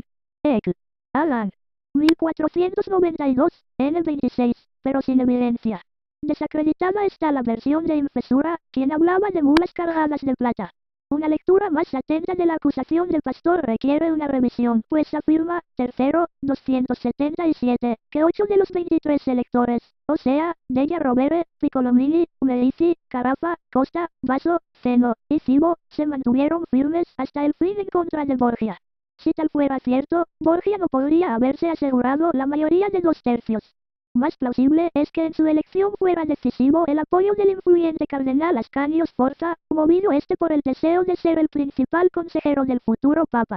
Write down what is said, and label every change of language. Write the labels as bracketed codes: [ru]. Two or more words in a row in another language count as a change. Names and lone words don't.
[es] Eck. Alan. 1492, N26, pero sin evidencia. Desacreditada está la versión de Infesura, quien hablaba de mulas cargadas de plata. Una lectura más atenta de la acusación del pastor requiere una revisión, pues afirma, tercero, 277, que 8 de los 23 electores, o sea, Della Rovere, Piccolomini, Medici, Carafa, Costa, Basso, Zeno y Cibo, se mantuvieron firmes hasta el fin en contra de Borgia. Si tal fuera cierto, Borgia no podría haberse asegurado la mayoría de 2/3. Más plausible es que en su elección fuera decisivo el apoyo del influyente cardenal Ascanio Sforza, movido por el deseo de ser el principal consejero del futuro papa.